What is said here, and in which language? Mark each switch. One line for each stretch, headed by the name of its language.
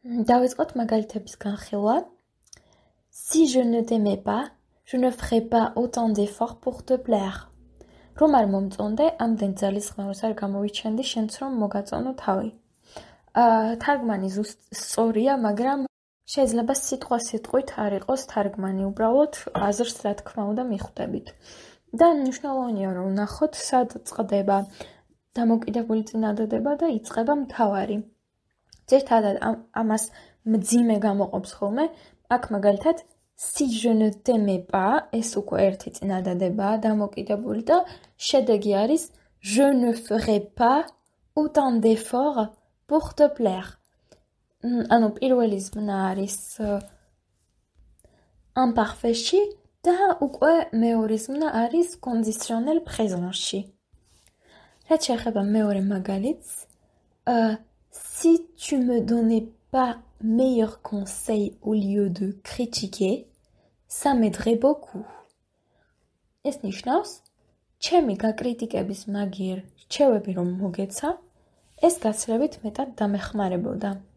Georgian: დავიწყოთ მაგალითების განხილვა.
French: Si je ne t'aimais pas, je ne ferais pas autant d'efforts pour te plaire.
Georgian: რომ არ მომწონდე, ამდენ ძალისხმევას არ გამოვიჩენდი შენც რომ მოგაწონო თავი. თარგმანი სწორია, მაგრამ შეიძლება სიტყვით არ იყოს თარგმანი, უბრალოდ აზრს რა თქმა უნდა მიხვდებით. და მნიშვნელოვანია რომ ვნახოთ, სად წყდება დამოკიდებული წინადადება და იწყება მთავარი. ძირითადად ამას მძიმე გამოყოფს ხოლმე, აქ მაგალითად
French: si je ne t'aimais pas,
Georgian: ეს უკვე ერთი წინადადებაა დამოკიდებული და შედეგი არის
French: je ne ferai pas autant d'efforts pour te plaire.
Georgian: ანუ პირველი ზმნა არის imparfait-ში და უკვე მეორე ზმნა არის conditionnel présent-ში. რაც შეეხება მეორე მაგალითს,
French: si tu me donnais pas meilleur conseil au lieu de critiquer, ça m'aiderait beaucoup.
Georgian: ეს ნიშნავს, ჩემი გაკრიტიკების მაგიერ რჩევები რომ მოგეცა, ეს გაცილებით მეტად დამეხმარებოდა.